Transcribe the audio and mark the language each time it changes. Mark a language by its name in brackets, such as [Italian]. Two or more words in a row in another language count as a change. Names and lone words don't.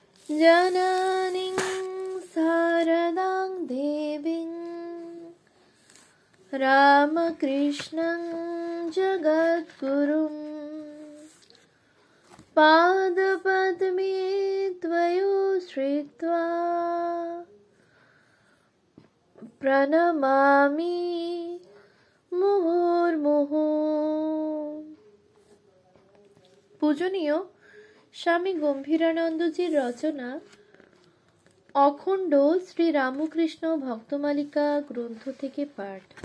[Sanskrit] जननीं शारदां देवीं रामकृष्णं जगद्गुरुं पादपद्मे त्वयोश्रित्वा प्रणमामि মুহুর্মুহু। [Bangla] পূজনীয় স্বামী গম্ভীরানন্দজির রচনা অখণ্ড শ্রী রামকৃষ্ণ ভক্তমালিকা গ্রন্থ থেকে পাঠ।